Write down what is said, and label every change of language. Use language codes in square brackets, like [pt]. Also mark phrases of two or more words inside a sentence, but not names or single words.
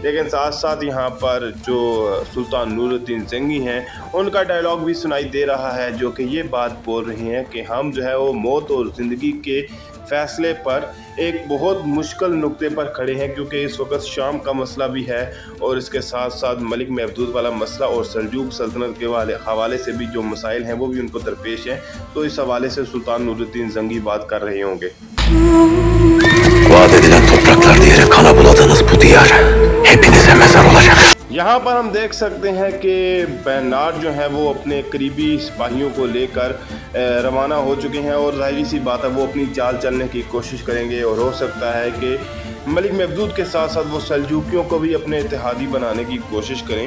[hi] लेकिन साथ साथ यहाँ पर जो सुल्तान नूरुद्दीन जंगी हैं उनका डायलॉग भी सुनाई दे रहा है, जो कि ये बात बोल रही हैं कि हम जो है वो मौत और ज़िंदगी के फ़ैसले पर एक बहुत मुश्किल नुक्ते पर खड़े हैं, क्योंकि इस वक्त शाम का मसला भी है और इसके साथ साथ मलिक महदूद वाला मसला और सल्जूक सल्तनत के हवाले से भी जो मसाइल हैं वो भी उनको दरपेश हैं। तो इस हवाले से सुल्तान नूरुद्दीन जंगी बात कर रहे होंगे। [tr] Vaat edilen topraklar diyerek kana buladığınız bu diyar hepinize mezar olacak. [hi] यहाँ पर हम देख सकते हैं कि बैनार जो है वो अपने करीबी सिपाहियों को लेकर रवाना हो चुके हैं और जाहिर सी बात है वो अपनी चाल चलने की कोशिश करेंगे और हो सकता है कि मलिक महदूद के साथ साथ वो सल्जूकियों को भी अपने इत्तेहादी बनाने की कोशिश करें।